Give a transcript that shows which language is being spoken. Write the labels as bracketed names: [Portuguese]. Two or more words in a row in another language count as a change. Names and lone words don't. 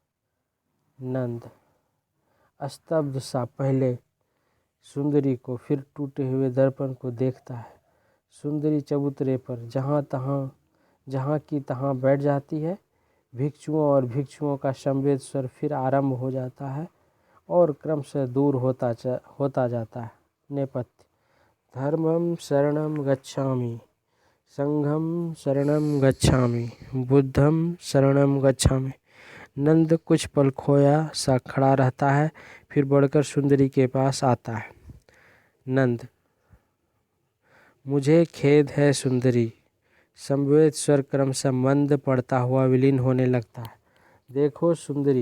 [Hindi] नंद स्तब्ध सा पहले सुंदरी को फिर टूटे हुए दर्पण को देखता है। सुंदरी चबूतरे पर जहाँ की तहाँ बैठ जाती है। भिक्षुओं और भिक्षुओं का समवेत स्वर फिर आरंभ हो जाता है और क्रमशः दूर होता जाता है। नेपथ्य: [Pali] धर्मं शरणं गच्छामि, संघं शरणं गच्छामि, बुद्धं शरणं गच्छामि। [Hindi] नंद कुछ पल खोया सा खड़ा रहता है, फिर बढ़कर सुंदरी के पास आता है। नंद, मुझे खेद है सुंदरी। समवेत स्वर क्रमशः मंद पड़ता हुआ विलीन होने लगता है। देखो सुंदरी।